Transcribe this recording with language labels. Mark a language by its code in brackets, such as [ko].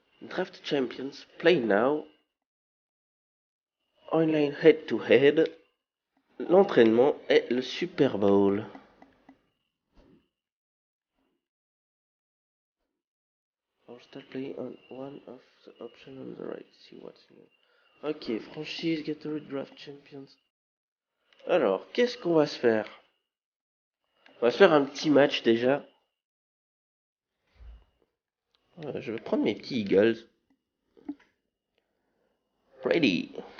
[en] Draft Champions, Play Now. Online Head to Head. [fr] L'entraînement et le Super Bowl. [en] I'll start playing on one of the options on the right. See what's new. Ok, franchise, Gatorade Draft Champions. [fr] Alors, qu'est-ce qu'on va se faire? On va se faire un petit match déjà. Je vais prendre mes petits Eagles. [en] Ready.